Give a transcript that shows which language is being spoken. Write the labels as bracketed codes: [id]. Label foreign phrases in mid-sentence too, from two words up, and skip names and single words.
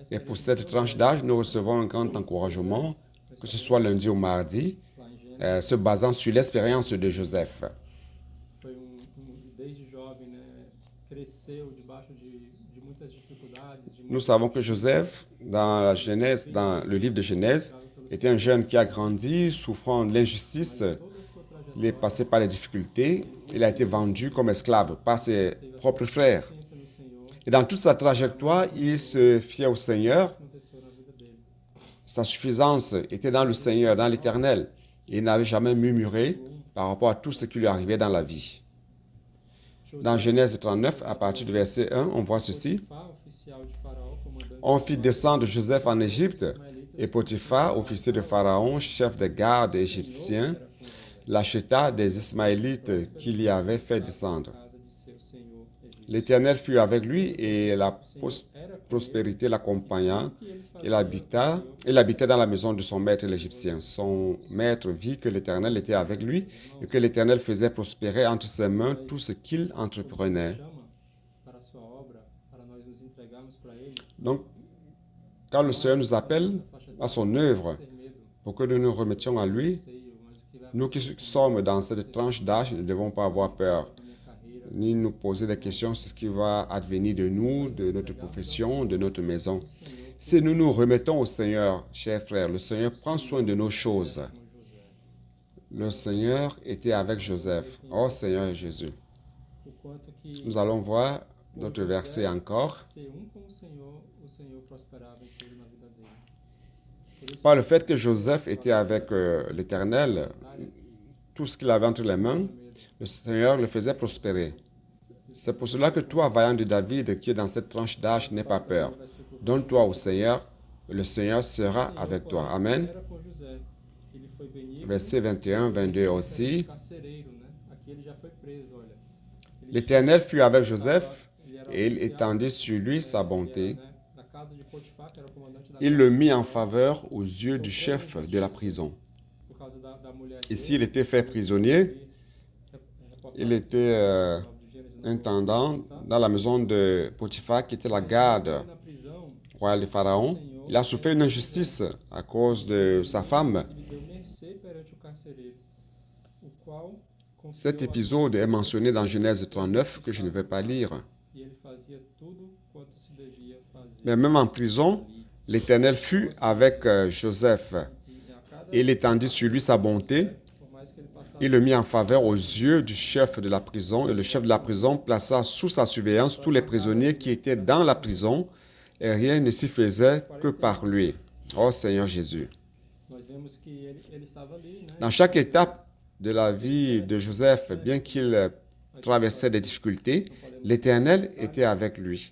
[fr] Et pour [pt] experiência [fr] cette tranche d'âge, nous recevons un grand encouragement, que ce soit lundi ou mardi, [pt] lá em Gênesis. [fr] se basant sur l'expérience de Joseph. [pt] Foi desde jovem, né, cresceu debaixo de muitas dificuldades, de [fr] Nous savons que Joseph, dans la Genèse, dans le livre de Genèse, était un jeune qui a grandi, souffrant de l'injustice. [pt] toda a sua trajetória [fr] Il est passé par les difficultés. Il a été vendu comme esclave par ses propres frères. [pt] ciência no Senhor [fr] Et dans toute sa trajectoire, il se fiait au Seigneur. [pt] aconteceu na vida dele. [fr] Sa suffisance était dans le Seigneur, dans l'Éternel. Il n'avait jamais murmuré par rapport à tout ce qui lui arrivait dans la vie. Dans Genèse 39, à partir du verset 1, on voit ceci. [pt] Potifar, oficial de Faraó, comandante [fr] On fit descendre Joseph en Égypte, et Potiphar, officier de Pharaon, chef de garde égyptien, l'acheta des Ismaélites qu'il y avait fait descendre. [pt] casa de seu senhor egípcio. [fr] L'Éternel fut avec lui et la [pt] Era com [fr] prospérité l'accompagna. [pt] que ele [fr] Il [pt] fazia [fr] habitait dans la maison de son maître l'Égyptien. Son maître vit que l'Éternel était avec lui et que l'Éternel faisait prospérer entre ses mains tout ce qu'il entreprenait. [pt] chama para a sua obra, para nós nos entregarmos para ele. [fr] Donc, quand le Seigneur nous appelle à son œuvre, [pt] Ter medo, [fr] pour que nous nous remettions à lui, [pt] receio, mas o que vai [fr] nous qui sommes dans cette tranche d'âge ne devons pas avoir peur, [pt] na minha carreira, [fr] ni nous poser des questions sur ce qui va advenir de nous, de notre profession, de notre maison. Si nous nous remettons au Seigneur, chers frères, le Seigneur prend soin de nos choses. [pt] com José. [fr] Le Seigneur était avec Joseph. Oh Seigneur Jésus. [pt] O quanto que [fr] Nous allons voir notre verset encore. [pt] ser com o Senhor prosperava em tudo na vida dele. Por isso, [fr] Par le fait que Joseph était avec l'Éternel, tout ce qu'il avait entre les mains, le Seigneur le faisait prospérer. C'est pour cela que toi, vaillant de David, qui est dans cette tranche d'âge, n'aie pas peur. Donne-toi au Seigneur, le Seigneur sera avec toi. Amen. [pt] era com José. Ele foi [fr] Versets 21, 22 aussi. [pt] carcereiro, né? Aqui ele já foi preso, olha. Ele [fr] L'Éternel fut avec Joseph [pt] era [fr] et il [pt] oficial, [fr] étendit sur lui sa [pt] ele [fr] bonté. [pt] era, né, da casa de Potifar, que era o comandante da [fr] Il [pt] guarda [fr] le mit en [pt] real, [fr] faveur aux yeux du chef de la prison. [pt] por causa da mulher [fr] Ici, il [pt] dele. [fr] était fait prisonnier. Il était [pt] Reportagem de Gênesis no [fr] intendant [pt] Egito, tá? [fr] dans la maison de Potiphar, qui était la [pt] Mas [fr] garde [pt] mesmo na prisão, [fr] royale de Pharaon. Il a souffert une injustice à cause de sa femme. [pt] ele deu mercê perante o carcereiro, o qual confiou [fr] Cet [pt] a [fr] épisode [pt] sua [fr] est mentionné dans [pt] vida [fr] Genèse [pt] aos [fr] 39, [pt] que [fr] que je ne vais pas lire. [pt] E ele fazia tudo quanto se devia fazer. [fr] Mais même en prison, l'Éternel fut avec Joseph. [pt] E a cada [fr] Il étendit sur lui sa bonté. [pt] por mais que ele passasse [fr] Il le mit en faveur aux yeux du chef de la prison. Et le chef de la prison plaça sous sa surveillance tous les prisonniers qui étaient dans la prison. Et rien ne s'y faisait que par lui. Oh Seigneur Jésus. [pt] nós vemos que ele estava ali, né? [fr] Dans chaque étape de la vie de Joseph, bien qu'il traversait des difficultés, l'Éternel était avec lui.